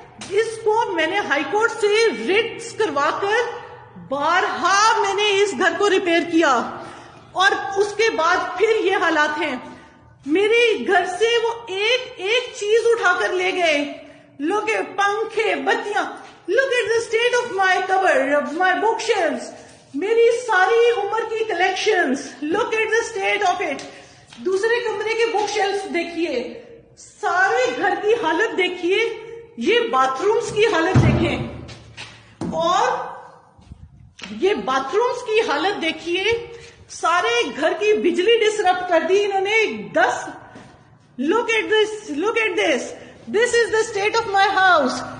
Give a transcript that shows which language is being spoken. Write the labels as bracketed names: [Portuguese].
[Urdu] اس کو میں نے ہائی کورٹ سے ریٹس کروا کر بارہا میں نے اس گھر کو ریپیئر کیا اور اس کے بعد پھر یہ حالات ہیں. میرے گھر سے وہ ایک چیز اٹھا کر لے گئے. لوگ پنکھے، بتیاں. [English] Look at the state of my cupboard, of my bookshelves. [Urdu] میری ساری عمر کی collections. [English] Look at the state of it. [Urdu] دوسرے کمرے کے بک شیلف دیکھیے. سارے گھر کی حالت دیکھیے. یہ باتھ رومز کی حالت دیکھیں اور یہ باتھ رومز کی حالت دیکھیے. سارے گھر کی بجلی ڈسرپٹ کر دی انہوں نے. [English] 10 Look at this. This is the state of my house.